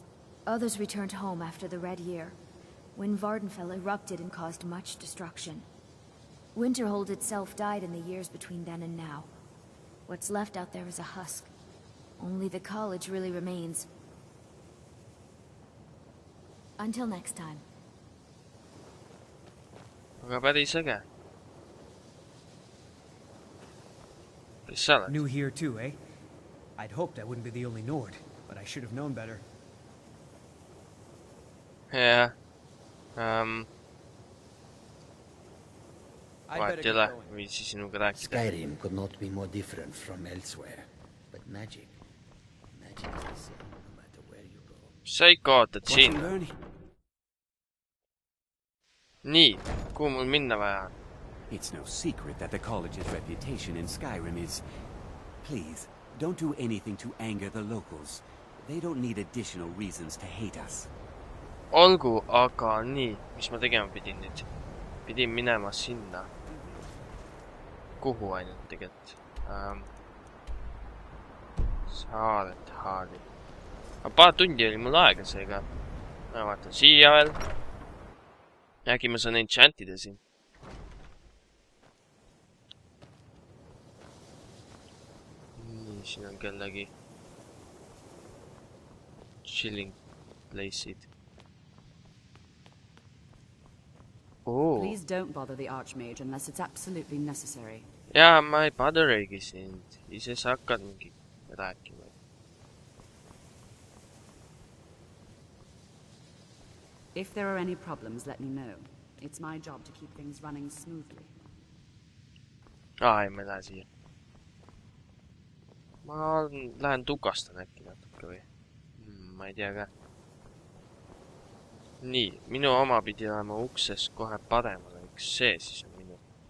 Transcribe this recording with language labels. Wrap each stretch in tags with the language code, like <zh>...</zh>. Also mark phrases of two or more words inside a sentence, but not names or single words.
<en>Others returned home after the Red Year, when Vardenfell erupted and caused much destruction. Winterhold itself died in the years between then and now. What's left out there is a husk. Only the college really remains. Until next time.</en> <et>Aga päris äge. Kes sa oled?</et> <en>New here too, eh? I'd hoped I wouldn't be the only Nord, but I should have known better.</en> <et>Jah. Vahet ei ole, viitsi sinuga rääkida.</et> <en>Skyrim could not be more different from elsewhere, but magic is the same no matter where you go.</en> <et>Sa ikka ootad siin? Nii, kuhu mul minna vaja on?</et> <en>It's no secret that the college's reputation in Skyrim is... Please, don't do anything to anger the locals. They don't need additional reasons to hate us.</en> <et>Olgu, aga nii, mis ma tegema pidin nüüd? Pidin minema sinna. Kuhu ainult tegelikult? Saaret haali. Aga paar tundi oli mul aega seega. Ma vaatan siia veel. Äkki ma saan enchantida siin. Nii, siin on kellegi</et> <en>chilling place'id. Please don't bother the Archmage unless it's absolutely necessary.</en> <et>Jaa, ma ei paderegi sind. Ise sa hakkad mingi rääkima.</et> <en>If there are any problems, let me know. It's my job to keep things running smoothly.</en> <et>Ei, ma lähen siia. Ma lähen tukastan äkki natuke või? Ma ei tea ka. Nii, minu oma pidi olema ukses kohe paremal, eks see siis on minu.</et>